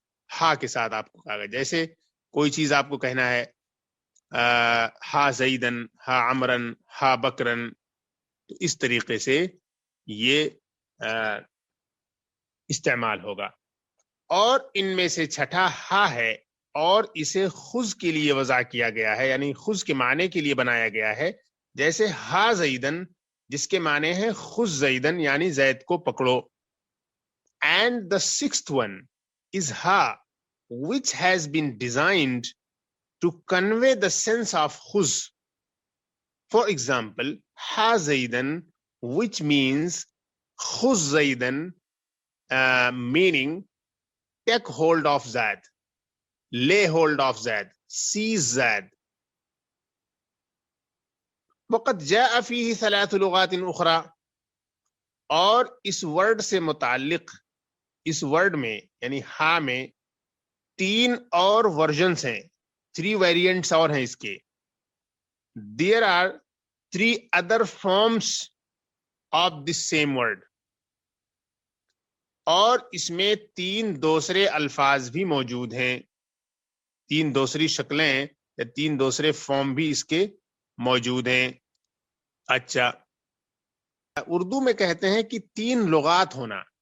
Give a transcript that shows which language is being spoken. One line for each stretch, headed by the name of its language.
Urdu: ہا کے ساتھ آپ کو کہا گیا، جیسے کوئی چیز آپ کو کہنا ہے
Arabic: ہا زیدن، ہا عمرن، ہا بکرن،
Urdu: تو اس طریقے سے یہ استعمال ہوگا. اور ان میں سے چھٹا ہا ہے اور اسے خذ کے لیے وضع کیا گیا ہے، یعنی خذ کے معنی کے لیے بنایا گیا ہے. جیسے
Arabic: ہا زیدن
Urdu: جس کے معنی ہے
Arabic: خذ زیدن،
Urdu: یعنی زید کو پکڑو.
English: And the sixth one is ha, which has been designed to convey the sense of khuz. For example, ha zaidan, which means khuz zaidan, meaning take hold of Zaid, lay hold of Zaid, seize Zaid.
Arabic: وقد جاء فيه 3 لغات اخرى.
Urdu: اور اس word سے متعلق اس word میں یعنی ہا میں 3 اور ورژنس ہیں، 3 ویریئنٹس اور ہیں اس کے.
English: There are 3 other forms of this same word.
Urdu: اور اس میں 3 دوسرے الفاظ بھی موجود ہیں، 3 دوسری شکلیں یا 3 دوسرے فارم بھی اس کے موجود ہیں. اچھا، اردو میں کہتے ہیں کہ 3 لغات ہونا.